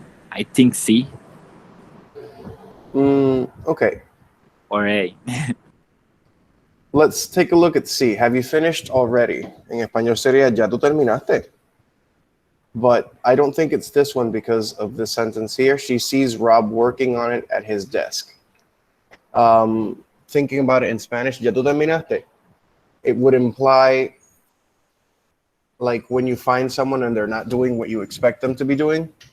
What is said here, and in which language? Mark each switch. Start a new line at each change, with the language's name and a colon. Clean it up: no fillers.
English: I think C Okay, or A. let's take a look at C. Have you finished already?
Spanish: En español sería, ¿ya tú terminaste?
English: But I don't think it's this one because of the sentence here. She sees Rob working on it at his desk. Thinking about it in Spanish,
Spanish: ¿ya tú terminaste?
English: It would imply like when you find someone and they're not doing what you expect them to be doing.